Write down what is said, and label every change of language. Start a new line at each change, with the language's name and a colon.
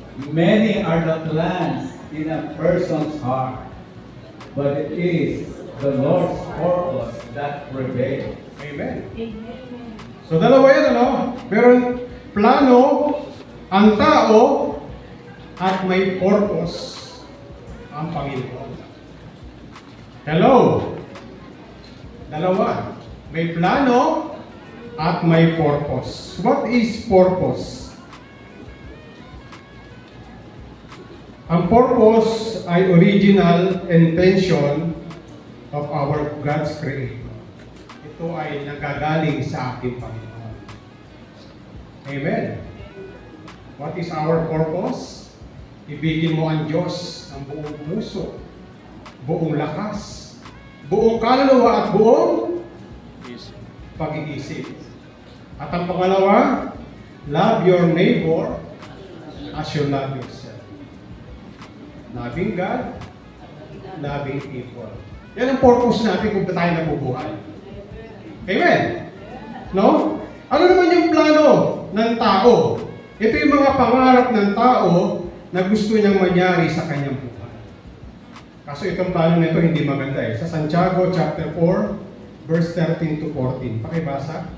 English: Many are the plans in a person's heart, but it is the Lord's purpose that prevails.
Filipino: Amen. So dalawa yan, ano? Meron plano ang tao at may purpose ang Panginoon. Hello? Dalawa. May plano at may purpose.
English: What is purpose?
Filipino: Ang purpose ay
English: original intention of our God's creator.
Filipino: Ito ay nagagaling sa ating Panginoon. Amen.
English: What is our purpose?
Filipino: Ibigin mo ang Diyos ang buong puso, buong lakas, buong kaluluwa at buong pag-iisip. At ang pangalawa,
English: love your neighbor as you love yourself. Loving God, loving people.
Filipino: Yan ang purpose natin kung tayo nabubuhay. Amen? No? Ano naman yung plano ng tao? Ito yung mga pangarap ng tao na gusto niyang mangyari sa kanyang buhay. Kaso itong plano nito hindi maganda eh. Sa Santiago chapter 4, verse 13 to 14. Pakibasa.